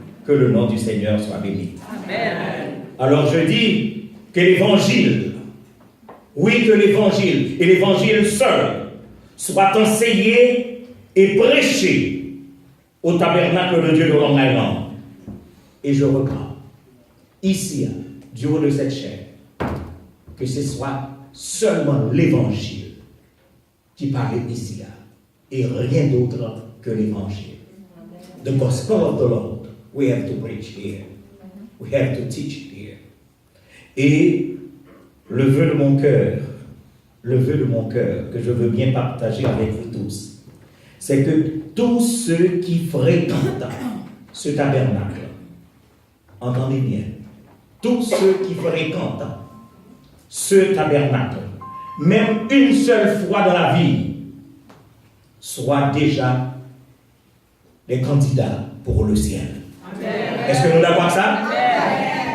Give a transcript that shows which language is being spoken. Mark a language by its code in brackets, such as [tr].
[fr] Que le nom du Seigneur soit béni. Amen. Alors je dis que l'évangile, oui que l'évangile et l'évangile seul soit enseigné et prêché au tabernacle de Dieu de Long Island. Et je reprends ici, du haut de cette chaîne, que ce soit seulement l'évangile qui parle ici et rien d'autre que l'évangile. [en] The gospel of the Lord, we have to preach here. We have to teach here. [fr] Et le vœu de mon cœur que je veux bien partager avec vous tous, c'est que tous ceux qui fréquentent ce tabernacle, entendez bien, tous ceux qui fréquentent ce tabernacle, même une seule fois dans la vie, soient déjà des candidats pour le ciel. Amen. Est-ce que nous d'accord avec ça? Amen.